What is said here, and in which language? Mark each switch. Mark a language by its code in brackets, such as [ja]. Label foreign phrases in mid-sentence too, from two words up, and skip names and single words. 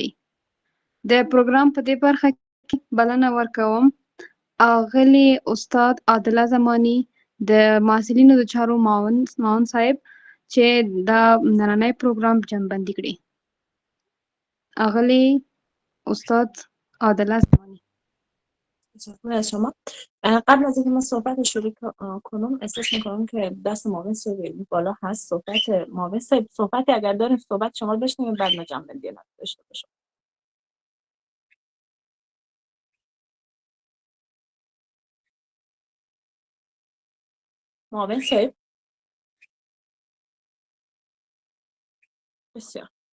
[ps] د پروګرام په دې برخه کې بلنه ورکوم اغلې استاد عادله زماني د محصلینو د چارو معاون صاحب چې دا نننی پروګرام جمع‌بندي کړي. اغلې استاد عادله زمانی. [fa] تشکر از شما. قبل از اینکه ما صحبت شروع کنم احساس میکنم که دست معاون صاحب بالا هست. صحبت معاون صاحب صحبتی اگر داریم صحبت شما رو بشنویم بعد ما جمع‌بندی داشته باشیم. معاون صاحب بسیار.